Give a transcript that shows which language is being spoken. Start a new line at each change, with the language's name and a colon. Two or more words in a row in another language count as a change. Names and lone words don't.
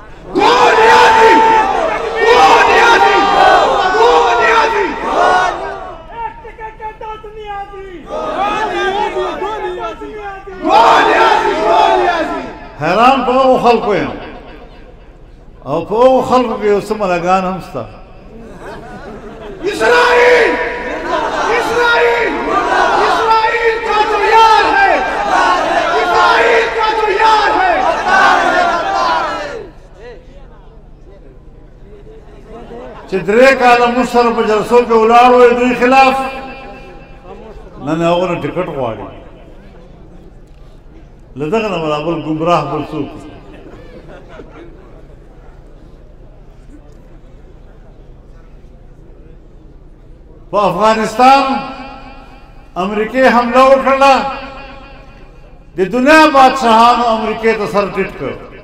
Pashto: حیران په هغو خلکو یم او په هغو خلکو کې یو څه ملګان هم شته
Urdu: اسرائیل اسرائیل اسرائیل کا جو یار ہے اسرائیل کا جو یار ہے
Pashto: چې درې کاله موږ سره په جلسو کې ولاړ وو دوی خلاف نن هغو نه ټکټ غواړي له دغه نه برابر ګمراه بل څوک په افغانستان امریکې حمله وکړله د دنیا بادشاهانو امریکې ته سر ټیټ کړ